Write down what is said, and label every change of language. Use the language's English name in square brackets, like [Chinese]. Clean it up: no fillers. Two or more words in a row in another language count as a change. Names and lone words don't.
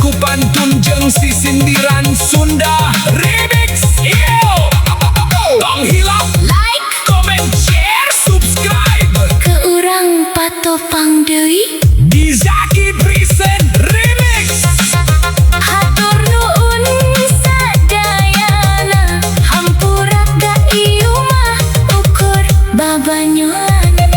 [Sundanese] pantun jeung si sindiran Sunda remix. Yo, tong hilap, [English] Like comment, share, subscribe. [Sundanese] ke urang patopang deui. Di Zaki Present remix. Hatur nuhun sadayana, hampurak da ieu mah ukur babanyolan.